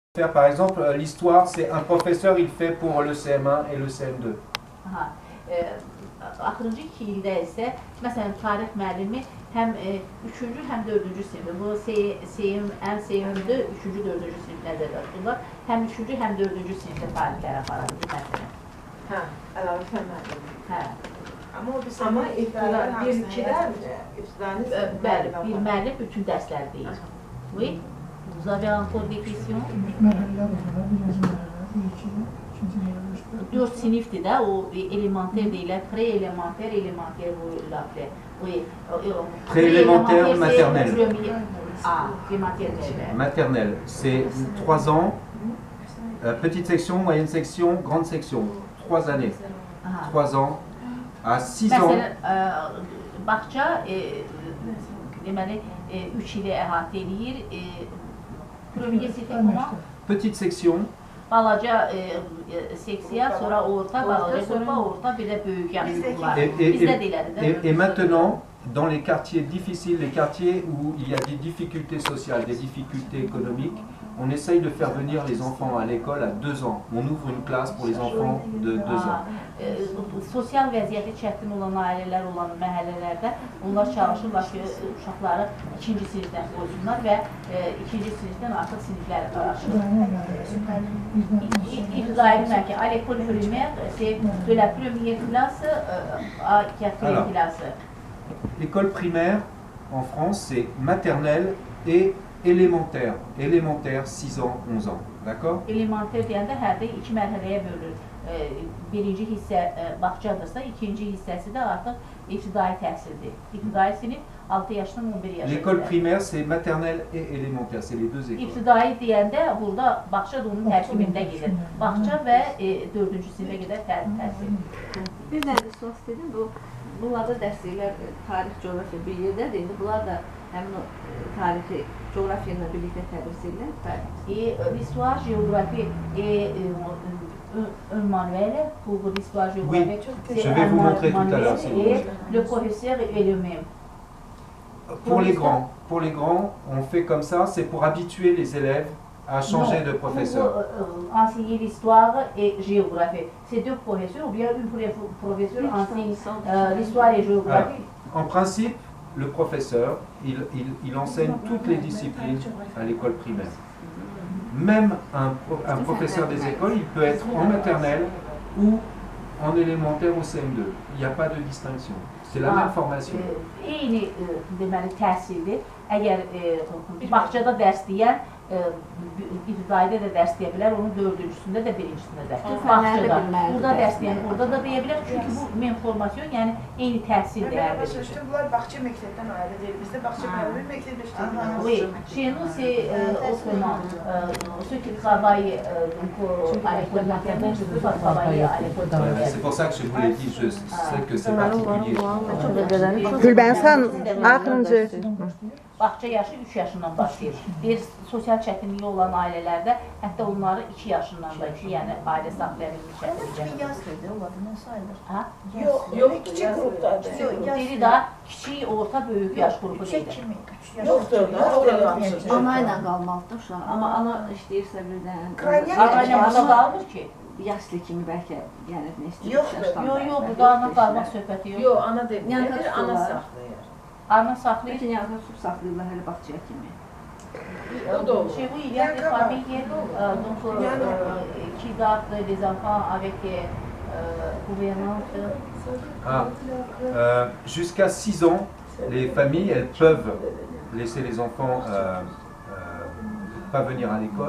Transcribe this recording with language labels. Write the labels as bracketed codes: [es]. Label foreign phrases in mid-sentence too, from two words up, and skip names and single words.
[fr] Faire, par exemple, l'histoire, c'est un professeur, il fait pour le CM1 et le CM2. [az] Axırıncı 2 ildə isə, məsələn, tarix müəllimi həm 3-cü, həm 4-cü sinifdə, bu CM4, 3-cü, 4-cü sinif nəzərdə tutulur, həm 3-cü, həm 4-cü sinifdə tarixlərə aparılır, məsələn. Hə, əlavə fən müəllimi. Hə. Amma Bəli, bir müəllim bütün dərsləri deyir. [fr] Oui, vous avez encore des questions? [az] 4 sinifdir də, o elementer deyilər, pré-elementer, elementer bu laflə. [fr] Pré-élémentaire, maternelle. Ah, maternelle. Maternelle, c'est 3 ans, petite section, moyenne section, grande section, 3 années. 3 ans à 6 ans. [az] Məsələn, bağça deməli 3 ili əhatə edir. [fr] Premier c'était comment? Petite section. [az] Balaca seksiya, sonra orta, balaca qrupa, orta, bir də böyük yaşlı qruplar. Bizdə də elədir, də? [fr] Et maintenant, dans les quartiers difficiles, les quartiers où il y a des difficultés sociales, des difficultés économiques, on essaye de faire venir les enfants à l'école à 2 ans. On ouvre une classe pour les enfants de 2 ans. [az] Sosial vəziyyəti çətin olan ailələr olan məhəllələrdə onlar çalışırlar ki, uşaqları 2-ci sinifdən qoysunlar və 2-ci sinifdən artıq siniflərə qarışırlar. İbtidai ki, [fr] à l'école primaire, c'est de la première classe à 4e classe. L'école primaire en France, c'est maternelle et élémentaire. Élémentaire, 6 ans, 11 ans. D'accord? [az] Élémentaire deyəndə hərdə 2 mərhələyə bölünür. Birinci hissə bağçadırsa, ikinci hissəsi də artıq ibtidai təhsildir. İbtidai sinif 6 yaşdan 11 yaşa. [fr] L'école primaire, c'est maternelle et élémentaire, c'est les deux écoles. [az] İbtidai deyəndə burada bağça da onun tərkibində gedir. Bağça və 4-cü sinifə qədər təhsil. Bir dənə də sual istədim, bunlarda dərsliklər tarix, coğrafiya bir yerdədir. İndi bunlar da həmin o tarixi, coğrafiya ilə birlikdə tədris edirlər. [fr] L'histoire, géographie et un manuel pour l'histoire géographique. Oui, je vais vous montrer tout à l'heure. Et le professeur est le même. Pour les grands, on fait comme ça, c'est pour habituer les élèves à changer de professeur. Pour enseigner l'histoire et géographie. C'est 2 professeurs ou bien un professeur enseigne l'histoire et géographie? En principe, le professeur, il enseigne toutes les disciplines à l'école primaire. Même un professeur des écoles, il peut être en maternelle ou en élémentaire au CM2. Il n'y a pas de distinction. C'est la même formation. [az] Eyni deməli təhsildir. Əgər bağçada dərs deyən, ibtidaidə də dərs deyə bilər, onun 4-cüsündə də 1-cisində də. Bağçada, burada dərs deyən, orada da deyə bilər. Çünki bu menformasyon, yəni eyni təhsildir. Mən başa düşdüm, bunlar bağça məktəbdən ayrı deyil. Bizdə bağça müəllimi məktəb işləyir. [fr] Oui, chez nous c'est autrement. Ceux qui travaillent à l'école maternelle, je ne peux pas travailler à l'école primaire. C'est pour ça que je vous l'ai dit, je sais que c'est particulier. [az] Gülbensan, axırıncı. Bağça yaşı 3 yaşından başlayır. Bir sosial çətinliyi olan ailələrdə hətta onları 2 yaşından da, yəni ailə saxlaya bilmiş şəkildə. Yaz dedi, olardı, nə sayılır? Yox, kiçik qrupdadır. Biri daha kiçik, orta, böyük yaş qrupu deyil. Yoxdur, Ana ilə qalmalıdır uşaq, amma ana işləyirsə birdən... Ana ilə burada qalmır ki. Yaşlı kimi bəlkə yəni nə istəyir? Yox, burada ana qalmaq söhbəti yox. Yox, ana deyil, ana saxlayır. Ana saxlayır. Bütün yanına su saxlayırlar hələ bağçaya kimi. [fr] Chez vous, il y a des familles qui gardent les enfants avec gouvernante. Jusqu'à 6 ans, les familles, elles peuvent laisser les enfants pas venir à l'école.